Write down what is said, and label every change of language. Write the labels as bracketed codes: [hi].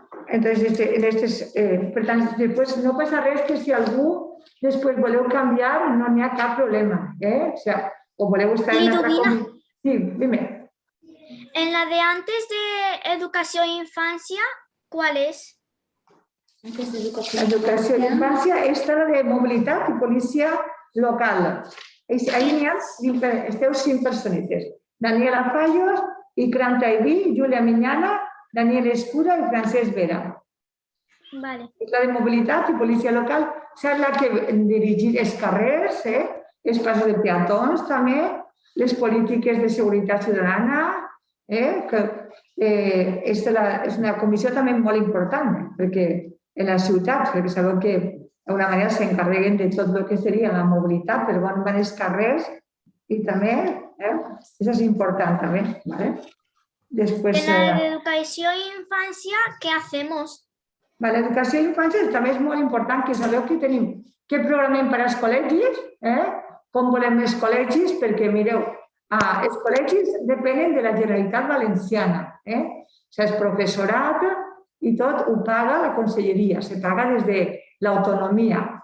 [ca] Entonces, per tant, després no passa res que si algú després voleu canviar no n'hi ha cap problema. O voleu estar en otra comissió. Sí, dime. [es] En la de antes de Educación e Infancia, ¿cuál es? [ca] Educació i Infància, esta la de Mobilitat i Policia Local. Ahí esteu 5 personetes. Daniela Fallos, Ikram Taibi, Júlia Miñana, Daniel Escura i Francesc Vera. Vale. La de Mobilitat i Policia Local és la que dirigir els carrers, els passos de peatons també, les polítiques de seguretat ciutadana, que és una comissió també molt important, perquè en les ciutats, perquè sabeu que d'alguna manera s'encarreguen de tot el que seria la mobilitat, però van els carrers i també, això és important també. [es] Después, en la de Educación e Infancia, ¿qué hacemos? [ca] L'educació i infància també és molt important que sabeu que tenim, què programem per als col·legis, com volem els col·legis, perquè mireu, els col·legis depenen de la Generalitat Valenciana. El professorat i tot ho paga la conselleria, se paga des de l'autonomia.